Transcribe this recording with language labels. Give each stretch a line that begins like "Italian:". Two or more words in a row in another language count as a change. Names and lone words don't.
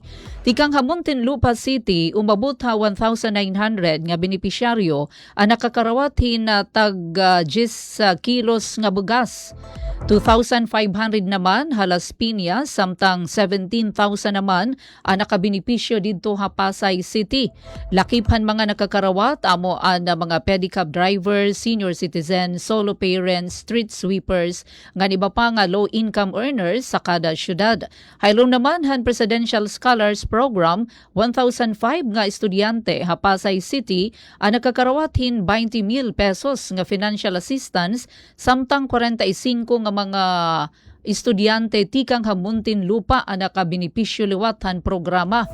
Waray: Tikang ha Muntinlupa City umabot ha 1,900 nga benepisyaryo ang nakakarawatin na tag 10 kilos nga bugas. 2,500 naman ha Las Piñas, samtang 17,000 naman ang nakabinipisyo dito ha Pasay City. Lakiphan mga nakakarawat amo ang mga
English: pedicab drivers, senior citizens, solo parents, street sweepers,
Waray: nga iba pa nga
English: low income earners
Waray: sa kada syudad. Haylong naman han Presidential Scholars Program, 1,005 nga estudyante ha Pasay City ang nakakarawatin 20,000 pesos nga
English: financial assistance,
Waray: samtang 45 nga mga estudyante tikang ha Muntinlupa ang nakabinipisyo liwatan programa.